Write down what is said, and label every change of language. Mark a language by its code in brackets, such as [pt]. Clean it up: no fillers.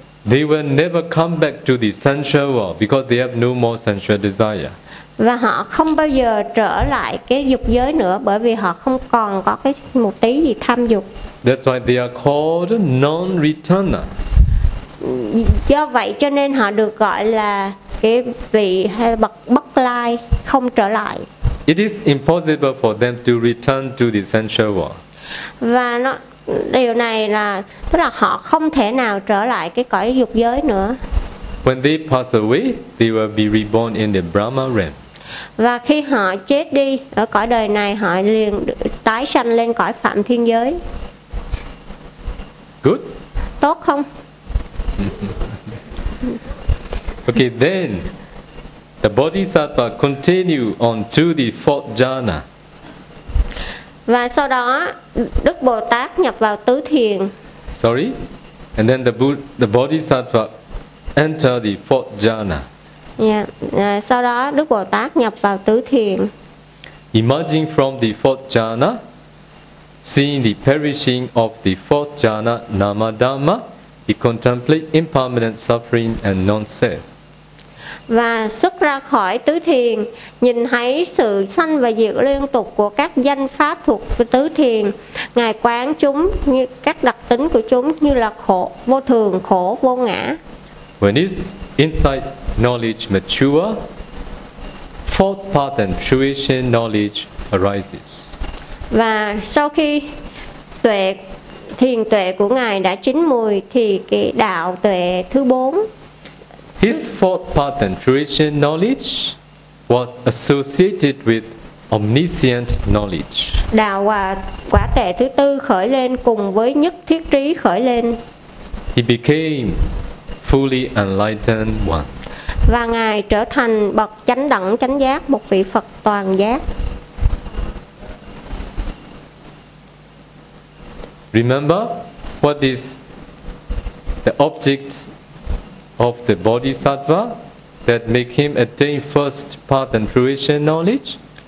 [en] They will never come back to the sensual world because they have no more sensual desire. [vi] Và họ không bao giờ trở lại cái dục giới nữa bởi vì họ không còn có cái một tí gì tham dục. [en] That's why they are called non-returner. [vi] Do vậy cho nên họ được gọi là cái vị hay bậc bất lai không trở lại. [en] It is impossible for them to return to the sensual world. [vi] Và nó điều này là tức là họ không thể nào trở lại cái cõi dục giới nữa. [en] When they pass away, they will be reborn in the Brahma realm. [vi] Và khi họ chết đi ở cõi đời này, họ liền tái sanh lên cõi phạm thiên giới. [en] Good. [vi] Tốt không? [en] Okay, then the bodhisattva continue on to the fourth jhana. [vi] Và sau đó Đức Bồ Tát nhập vào tứ thiền. [en] Sorry. And then the bodhisattva enter the fourth jhana. Yeah. [vi] Sau đó Đức Bồ Tát nhập vào tứ thiền. [en] Emerging from the fourth jhana, seeing the perishing of the fourth jhana nama dhamma, he contemplates impermanent suffering and non-self. [vi] Và xuất ra khỏi tứ thiền, nhìn thấy sự sanh và diệt liên tục của các danh pháp thuộc tứ thiền, ngài quán chúng như các đặc tính của chúng như là khổ, vô thường, khổ, vô ngã. [en] When his insight knowledge mature, fourth path and fruition knowledge arises. [vi] Và sau khi tuệ thiền tuệ của ngài đã chín mùi thì cái đạo tuệ thứ bốn. [en] His fourth path and fruition knowledge was associated with omniscient knowledge. [vi] Đạo quả tuệ thứ tư khởi lên cùng với nhất thiết trí khởi lên. [en] He became fully enlightened one. [vi] Và ngài trở thành bậc chánh đẳng chánh giác, một vị Phật toàn giác. [en] Remember what is the object of the bodhisattva that make him attain first path and fruition knowledge?